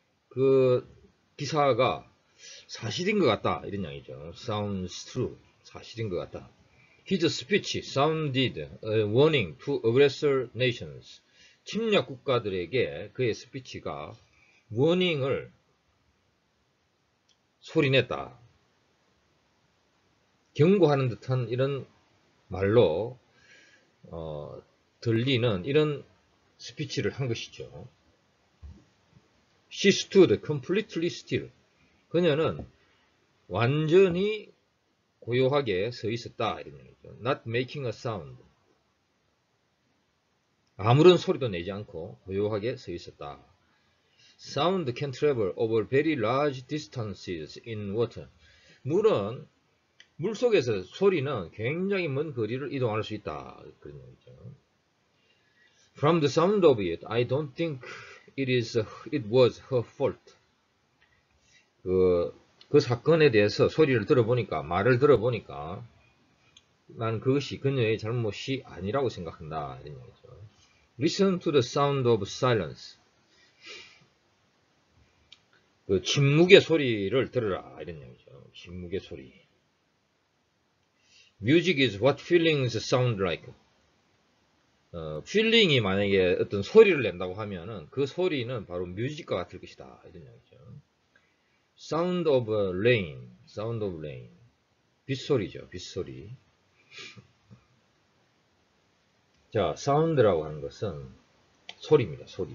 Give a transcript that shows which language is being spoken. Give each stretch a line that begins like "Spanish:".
Korean: 그 기사가 사실인 것 같다. 이런 양이죠.
English: Sounds true.
Korean: 사실인 것 같다.
English: His speech sounded a warning to aggressor nations.
Korean: 침략 국가들에게 그의 스피치가 워닝을 소리냈다. 경고하는 듯한 이런 말로 들리는 이런 스피치를 한 것이죠.
English: She stood completely still.
Korean: 그녀는 완전히 고요하게 서 있었다. 이런 얘기죠.
English: Not making a sound.
Korean: 아무런 소리도 내지 않고 고요하게 서 있었다.
English: Sound can travel over very large distances in water.
Korean: 물속에서 소리는 굉장히 먼 거리를 이동할 수 있다. 그런 얘기죠.
English: From the sound of it, I don't think it was her fault.
Korean: 그 사건에 대해서 말을 들어보니까 난 그것이 그녀의 잘못이 아니라고 생각한다. 이런 얘기죠.
English: Listen to the sound of silence.
Korean: 그 침묵의 소리를 들으라. 이런 얘기죠. 침묵의 소리.
English: Music is what feelings sound like.
Korean: feeling이 만약에 어떤 소리를 낸다고 하면은 그 소리는 바로 뮤직과 같을 것이다. 이런 얘기죠.
English: Sound of rain.
Korean: 빗소리죠. 빗소리. 자, 사운드라고 하는 것은 소리입니다.